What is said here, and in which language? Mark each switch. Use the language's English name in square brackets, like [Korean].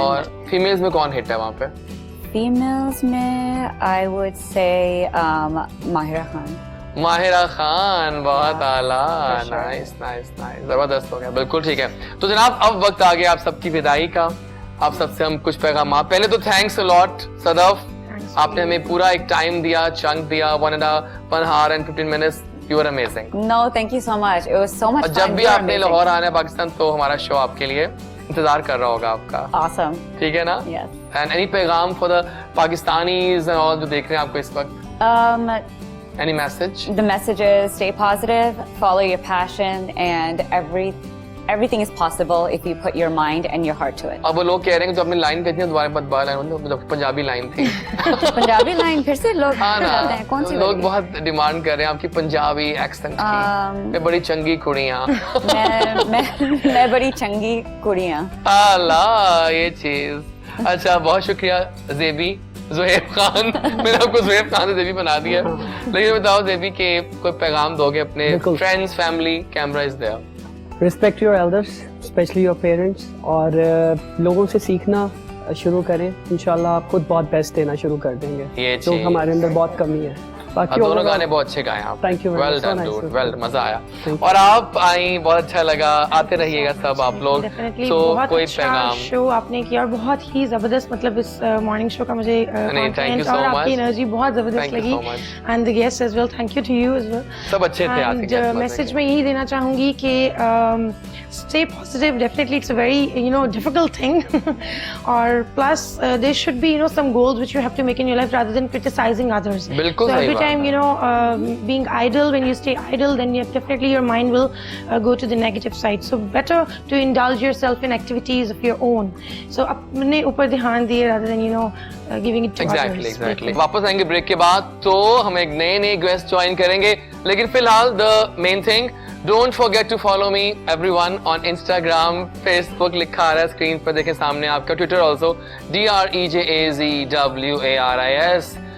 [Hindi] और फीमेल्स में कौन हिट है वहाँ पे? [English] Females में I would say Mahira Khan. [Hindi] Mahira Khan, बहुत आला, नाइस नाइस नाइस, जबरदस्त हो गया, बिल्कुल ठीक है। तो जनाब अब वक्त आ गया आप सबकी विदाई का। आप सबसे हम कुछ पैगाम, पहले तो थैंक्स अ लॉट सदफ, आपने हमें पूरा एक टाइम दिया, चंक दिया, [English] 1 hour and 15 minutes. You were amazing. No, thank you so much. It was so much fun. [Hindi] जब भी आपने लाहौर आना है पाकिस्तान तो हमारा शो आपके लिए इंतजार कर रहा होगा आपका। [English] Awesome. [Hindi] ठीक है ना? [English] Yes. And any पैगाम for the Pakistanis and all [Hindi] जो देख रहे हैं आपको इस वक्त? [English] Any message? The message is stay positive, follow your passion, and everything is possible if you put your mind and your heart to it. [Hindi] अब वो लोग कह रहे हैं कि जो आपने लाइन भेजी है दोबारा मत बार लाइन, मतलब पंजाबी लाइन थी। पंजाबी लाइन फिर से लोग हाँ ना, कौन सी लोग बहुत डिमांड कर रहे हैं आपकी पंजाबी एक्सेंट की। मैं बड़ी चंगी कुड़ियाँ। मैं बड़ी चंगी कुड़ियाँ। अल्लाह, ये चीज। अच्छा, बहुत शुक्रिया ज़ेबी, ज़ुहैब खान। मैंने आपको ज़ुहैब खान से ज़ेबी बना दिया। लेकिन बताओ ज़ेबी के कोई पैगाम दोगे अपने friends, family? [English] Camera is there. Respect your elders, especially your parents, [Hindi] और लोगों से सीखना शुरू करें। इंशाल्लाह आप खुद बहुत बेस्ट देना शुरू कर देंगे, जो हमारे अंदर बहुत कमी है। बाकी दोनों गाने बहुत अच्छे गाए आप। [English] thank you, well done dude, well, [Hindi] मजा आया। और आप आई, बहुत अच्छा लगा, आते रहिएगा सब आप लोग। तो कोई पैगाम शो आपने किया और बहुत ही जबरदस्त, मतलब इस मॉर्निंग शो का मुझे कंटेंट और आपकी एनर्जी बहुत जबरदस्त लगी, [English] and the guest as well, [Hindi] thank you to you as well, सब अच्छे थे। एंड मैसेज में यही देना चाहूंगी कि [English] stay positive, definitely it's a very difficult thing or plus there should be some goals which you have to make in your life rather than criticizing others. [Hindi] बिल्कुल [English] so every time being idle, when you stay idle then definitely your mind will go to the negative side, so better to indulge yourself in activities of your own, so [Hindi] अपने ऊपर ध्यान दिए [English] rather than giving it to others. Exactly. [Hindi] वापस आएंगे break के बाद तो हम एक नए गेस्ट ज्वाइन करेंगे, लेकिन फिलहाल [English] the main thing, don't forget to follow me everyone on Instagram, [Hindi] Facebook लिखा आ रहा है स्क्रीन पर, देखें सामने आपका, ट्विटर ऑल्सो DREJAZWARIS।